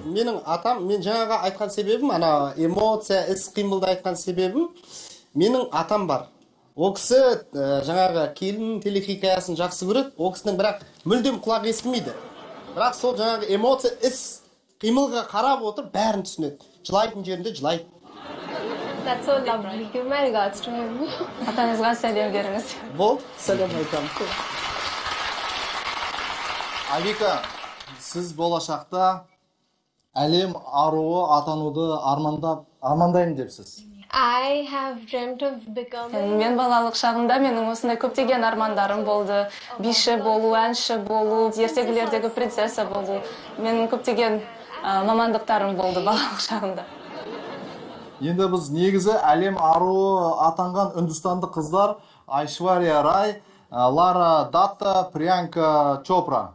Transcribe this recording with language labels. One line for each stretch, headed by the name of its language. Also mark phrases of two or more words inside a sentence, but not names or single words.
Kazakh: Менің атам, мен жаңаға айтқан себебім, эмоция, іс-қимылды айтқан себебім, менің атам бар. Ол кісі жаңағы келін телехикаясын жақсы көреді, ол кісінің бірақ мүлдем құлақ естімейді. Бірақ сол жаңағы эмоция, іс-қимылға қарап отыр, бәрін түсінеді. Жылайтын жерінде жылайды.
English: That's so lovely. Give my regards to him.
Kazakh: Атаңызға сәлем беріңіз. Бол, сәлем айтамын. Авика, сіз болашақта әлем аруы атануды армандаймын депсіз.
English: I have dreamt of becoming...
Kazakh: Мен балалық шағымда менің осындай көптеген армандарым болды. Биші болу, әнші болу, ертегілердегі принцесса болу. Менің көптеген мамандықтарым болды балалық шағымда. Енді біз негізі әлем аруы атанған үндістанды қыздар Айшвария Рай, Лара Датта, Приянка Чопра.